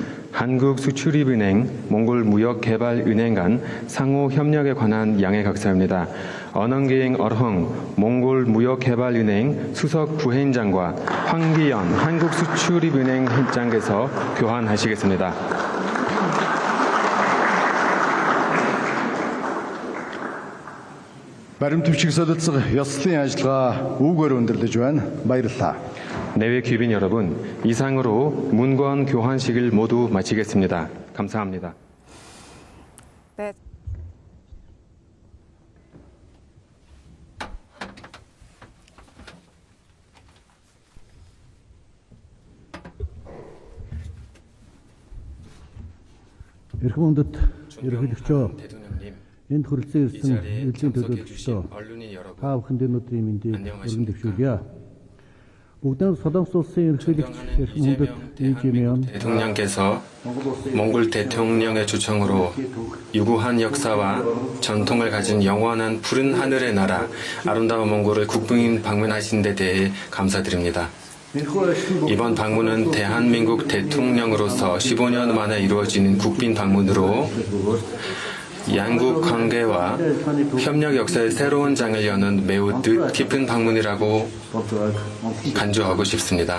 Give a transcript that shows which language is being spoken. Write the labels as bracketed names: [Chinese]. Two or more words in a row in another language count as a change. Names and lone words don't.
[Korean] 한국수출입은행, 몽골무역개발은행 간 상호 협력에 관한 양해 각서입니다. 언언기행 어흥 몽골무역개발은행 수석 부회장과 황기연 한국수출입은행 회장께서 교환하시겠습니다. [Mongolian] Баримт төвчийг солилцох ёслолын ажиллагаа үүгээр өндөрлөж байна. Баярлалаа. [Korean] 내외 귀빈 여러분, 이상으로 문건 교환식을 모두 마치겠습니다. 감사합니다. 네. [Mongolian] Эрхэм үндэт ерөнхийлөгчөө [Korean] 대통령님, [Mongolian] энд хүрэлцэн [Korean] 이 [Mongolian] ирсэн [Korean] 자리에 [Mongolian] эзлэн [Korean] 참석해 [Mongolian] төлөөлөгчдөө [Korean] 주신 언론인 여러분, [Mongolian] та бүхэнд өнөөдрийн мэндийг өргөн дэвшүүлье. бүгдээр Солонгос улсын ерөнхийлөгч [Korean] 존경하는 [Mongolian] эрхэм үндэт 이재명 [Korean] 대통령께서 몽골 대통령의 초청으로 유구한 역사와 전통을 가진 영원한 푸른 하늘의 나라 아름다운 몽골을 국빈 방문하신 데 대해 감사드립니다. 이번 방문은 대한민국 대통령으로서 15년 만에 이루어지는 국빈 방문으로 양국 관계와 협력 역사의 새로운 장을 여는 매우 뜻깊은 방문이라고 간주하고 싶습니다.